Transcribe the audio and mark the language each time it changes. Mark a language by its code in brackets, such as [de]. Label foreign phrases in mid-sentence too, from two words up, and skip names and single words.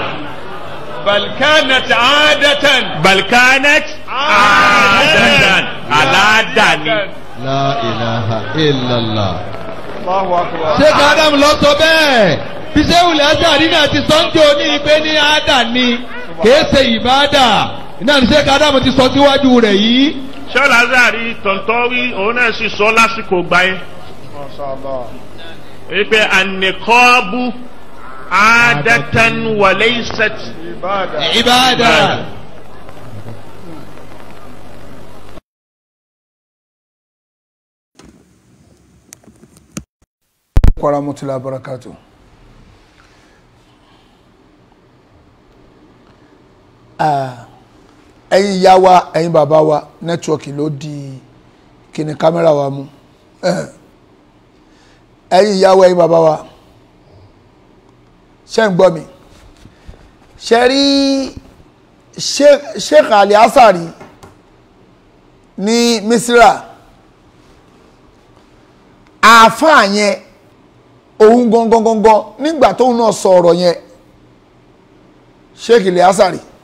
[ar] بل كانت عادة. بل كانت عادة. Aládàáni. لا إله إلا الله. الله أكبر. [yo] Sheikh Adam lọ sọ bẹ́ẹ̀. Bíṣẹ́ wùlẹ̀ Azari náà ti sọ́njọ́ ní ìpè ní àdàní. Kìí ṣe ìbádà. Iná ní Sheikh Adam ti sọ síwájú rẹ̀ yìí. Sheikh Azari tọ̀ntọ́wí òun náà sì sọ lásìkò gbà yẹn. Mashallah. [ar] Wípé النقاب عادة وليست [yo] Ìbádà. [ar] ورحمة الله وبركاته. [yo] Ẹ̀yin ìyá wa ẹ̀yin bàbá wa nẹ́tíwọ́kì ló di kíni kámẹ́rà wa mú. Ẹ̀yin ìyá wa ẹ̀yin bàbá wa ṣé ń gbọ́ mi ṣe rí Sheikh Ali Azari ní Misira àáfàá yẹn òun gangan nígbà tóun náà sọ ọ̀rọ̀ yẹn Sheikh Al-Azhari